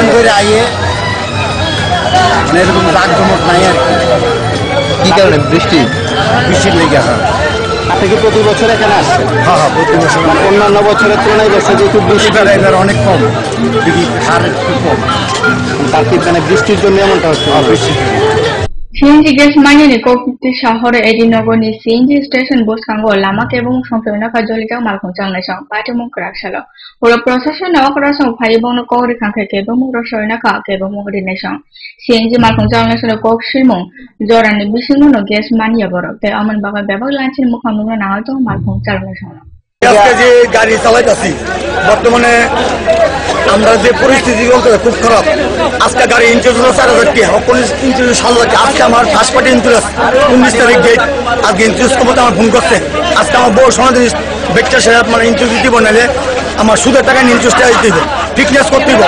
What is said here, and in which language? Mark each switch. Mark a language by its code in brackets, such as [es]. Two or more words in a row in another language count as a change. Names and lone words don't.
[bn] করে আইয়ে এরকম জাঁকজমক নাই আর কি কারণে? বৃষ্টির লেগে আছে। আপনি কি প্রতি বছর এখানে আসছেন? হ্যাঁ হ্যাঁ, প্রতি বছর। অন্যান্য বছরের তুলনায় বেশি যেহেতু বৃষ্টিটা এবার অনেক কম, হার একটু কম। তার কি মানে বৃষ্টির জন্য এমনটা হচ্ছে? বৃষ্টির [trp] CNG gas mine kokti shahore edinogoni CNG station boskango lamak ebong songpena kajolika malkon changnai sang pati mong kraksalo oro procession na okra sang phai bong no kori kangke ke bong ro soina ka ke bong ri nai sang CNG malkon changnai sang kok silmong jorani bisingo no gas mine yaboro te aman baga bebak lanchin mukhamu na to malkon changnai sang [bn] আজকে যে গাড়ি চালাইতেছি বর্তমানে আমরা যে পরিস্থিতি বলতে খুব খারাপ। আজকে গাড়ি ইন্স্যুরেন্স 4,000 টাকা, ইন্স্যুরেন্স 7,000 টাকা। আজকে আমার ফার্স্ট পার্টি ইন্স্যুরেন্স 19 তারিখ ডেট। আজকে ইন্স্যুরেন্স কোম্পানি আমার ফোন করছে। আজকে আমার বউ সমাধি ব্যক্তির সাথে মানে ইন্স্যুরেন্স দিব নাহলে আমার সুদের টাকা ইন্স্যুরেন্সটা দিতে হবে, ফিটনেস করতে হবে।